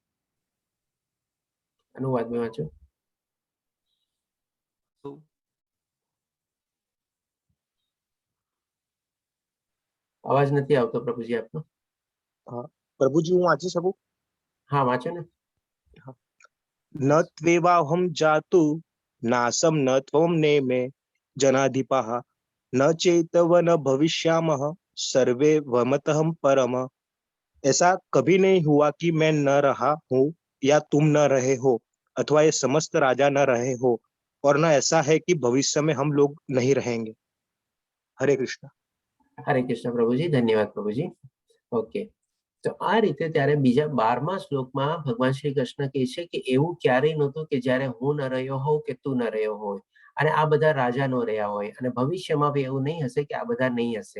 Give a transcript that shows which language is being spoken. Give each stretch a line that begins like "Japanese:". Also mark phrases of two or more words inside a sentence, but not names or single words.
Gujarati: અનુવાદ મેં વાંચો. અવાજ નથી આવતો પ્રભુજી આપનો. પ્રભુજી હું વાંચી શકું? હા વાંચો ને.
Sanskrit: ન ત્વેવાહમ જાતુ નાસમ ન ત્વમ ને મે जनाधिपाः न चेतव न भविष्यामः सर्वे वमतः परम।
Hindi: ऐसा कभी नहीं हुआ कि मैं न रहा हूँ या तुम न रहे हो अथवा ये समस्त राजा न रहे हो और न ऐसा है कि भविष्य में हम लोग नहीं रहेंगे। हरे कृष्ण।
Gujarati: હરે કૃષ્ણ પ્રભુજી, ધન્યવાદ પ્રભુજી. ઓકે, તો આ રીતે ત્યારે બીજા 12મા શ્લોકમાં ભગવાન શ્રી કૃષ્ણ કહે છે કે એવું ક્યારેય નહોતું કે જ્યારે હું ન રહ્યો હોઉં કે તું ન રહ્યો હોય અને આ બધા રાજા ન રહ્યા હોય, અને ભવિષ્યમાં બી એવું નહીં હશે કે આ બધા નહીં હશે.